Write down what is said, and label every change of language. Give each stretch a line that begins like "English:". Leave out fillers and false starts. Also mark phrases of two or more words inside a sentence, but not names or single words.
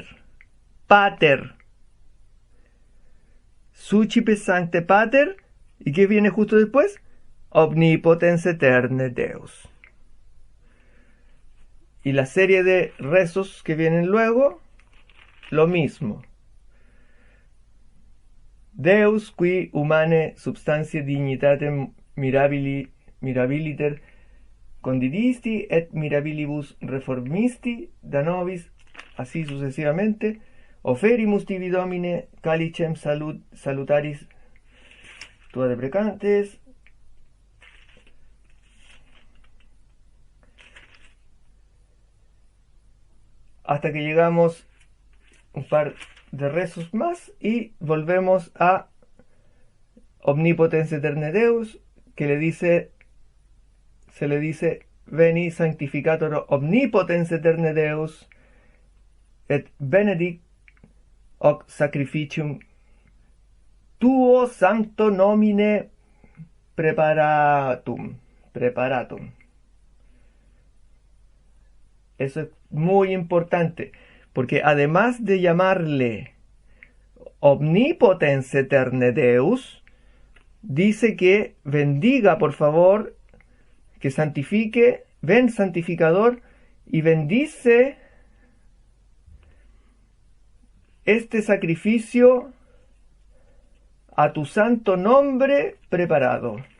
Latin: Pater. Suchipe Sancte Pater.
Spanish: ¿Y qué viene justo después?
Latin: Omnipotens Eterne Deus.
Spanish: Y la serie de rezos que vienen luego, lo mismo.
Latin: Deus qui humane substantiae dignitatem mirabiliter condidisti et mirabilibus reformisti da nobis,
Spanish: así sucesivamente,
Latin: oferimus tibi Domine calicem salutaris tua deprecantes,
Spanish: hasta que llegamos un par de rezos más y volvemos a
Latin: Omnipotens Eterne Deus,
Spanish: que se le dice
Latin: Veni Sanctificator Omnipotens Eterne Deus et benedict hoc sacrificium tuo sancto nomine preparatum.
Spanish: Eso es muy importante, porque además de llamarle
Latin: Omnipotens Eterne Deus,
Spanish: dice que bendiga, por favor, que santifique, ven santificador, y bendice este sacrificio a tu santo nombre preparado.